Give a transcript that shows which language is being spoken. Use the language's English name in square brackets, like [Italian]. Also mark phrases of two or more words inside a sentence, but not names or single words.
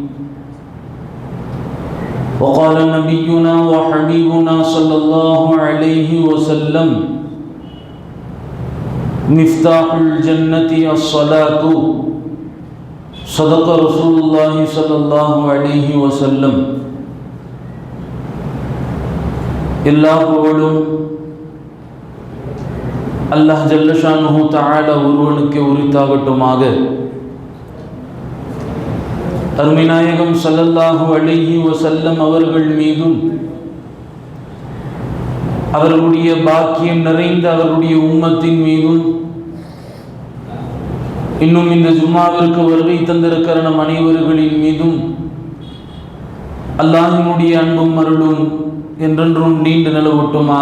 [Arabic] وقال نبينا وحبيبنا صلى الله عليه وسلم: مفتاح الجنة الصلاة. صدق رسول الله صلى الله عليه وسلم. [Tamil] எல்லா புகழும் [Arabic] الله جل شأنه تعالى [Tamil] ஒருவனுக்கு உரித்தாகட்டுமாக. அருமைநாயகம் [Arabic] صلى الله عليه وسلم [Tamil] அவர்கள் மீதும் அவர்களுடைய பாக்கியம் நிறைந்த அவருடைய உம்மத்தின் மீதும் இன்னும் இந்த ஜும்மாவிற்கு வருகை தந்திருக்கிற நம் அனைவர்களின் மீதும் அல்லாஹ்வினுடைய அன்பும் அருளும் என்றென்றும் நீண்டு நிலவட்டுமாக.